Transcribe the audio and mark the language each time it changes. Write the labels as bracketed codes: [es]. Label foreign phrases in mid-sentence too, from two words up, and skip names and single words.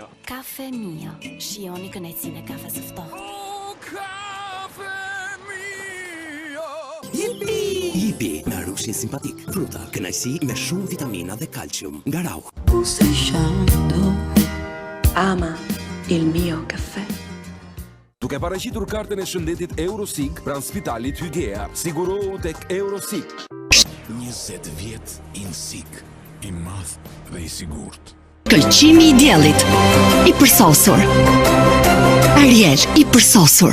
[sq] Kafe mio. Shijoni kënaqësinë e kafes së ftohtë. Yipi, me arushin simpatik, fruta, kënaqësi me shumë vitamina dhe kalcium. Nga Rauch. [it] Ama il mio caffè. [sq] Duke paraqitur kartën e shëndetit Eurosig pranë spitalit Hygea, sigurohu tek Eurosig. 20 vjet Insig, i madh dhe i sigurt. Këlqimi i diellit, i përsosur. Ariel i përsosur.